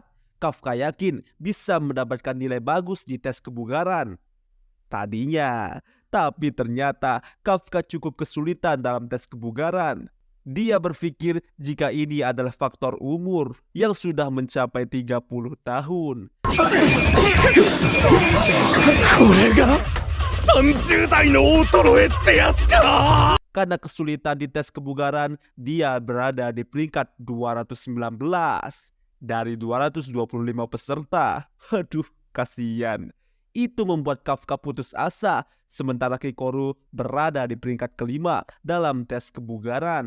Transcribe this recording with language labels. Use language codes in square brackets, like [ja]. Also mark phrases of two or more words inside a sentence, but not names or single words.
[id] Kafka yakin bisa mendapatkan nilai bagus di tes kebugaran. Tadinya, tapi ternyata Kafka cukup kesulitan dalam tes kebugaran. Dia berpikir jika ini adalah faktor umur yang sudah mencapai 30 tahun. [ja] これが30代の衰えってやつか。 [id] Karena kesulitan di tes kebugaran, dia berada di peringkat 219 dari 225 peserta. Aduh, kasihan. Itu membuat Kafka putus asa, sementara Hikaru berada di peringkat kelima dalam tes kebugaran.